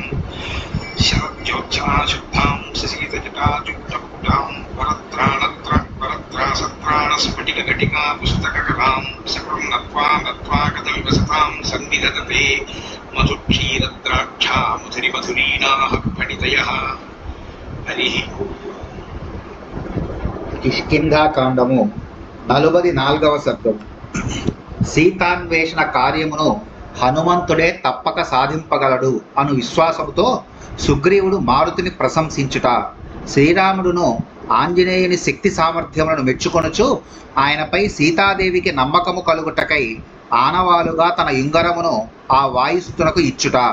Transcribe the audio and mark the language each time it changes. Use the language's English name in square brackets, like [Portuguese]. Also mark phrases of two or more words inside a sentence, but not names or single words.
[Sanskrit] शरज्योत्सनाशुद्धां शशीतजटाजुष्टपुटां वरत्रासत्राणस्फटिकघटिका पुस्तककलां सकलं नत्वा कथमिव सतां सन्निधत्ते मधुक्षीरद्राक्षा मधुरिमधुरीणाः फणितयः। हरिः [Telugu] కిష్కింధాకాండము 44వ సర్గం. సీతాన్వేషణ కార్యమును హనుమంతుడే తప్పక సాధింపగలడు అను విశ్వాసముతో సుగ్రీవుడు మారుతిని ప్రశంసించుట. శ్రీరాముడును ఆంజనేయుని శక్తి సామర్థ్యములను మెచ్చుకొనుచు ఆయనపై సీతాదేవికి నమ్మకము కలుగుటకై ఆనవాలుగా తన యుంగరమును ఆ వాయుసుతునకు ఇచ్చుట.